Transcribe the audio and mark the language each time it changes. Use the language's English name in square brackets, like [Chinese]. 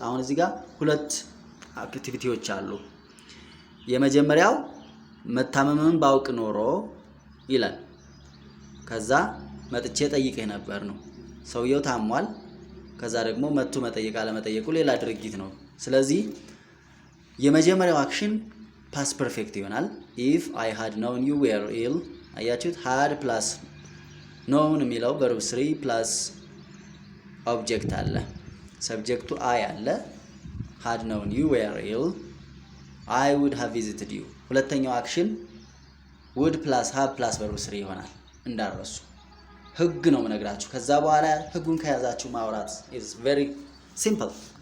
[Amharic] አሁን እዚህ ጋር ሁለት አክቲቪቲዎች አሉ። የመጀመሪያው መታመምን ባውቅ ኖሮ ይላል። ከዛ መጥቼ ጠይቀህ ነበር ነው። ሰውየው ታሟል። ከዛ ደግሞ መጥቶ መጠየቅ አለመጠየቁ ሌላ ድርጊት ነው። ስለዚህ የመጀመሪያው አክሽን ፓስት ፐርፌክት ይሆናል። [English] if I had known you were ill. [Amharic] አያችሁት? [English] had plus known የሚለው verb 3 plus ኦብጀክት አለ። [Amharic] ሰብጀክቱ I አለ። [English] had known you were ill, I would have visited you. [Amharic] ሁለተኛው አክሽን [English] would plus have plus verb 3 [Amharic] ይሆናል። እንዳረሱ ህግ ነው የምነግራችሁ። ከዛ በኋላ ህጉን ከያዛችሁ ማውራት [English] is very simple.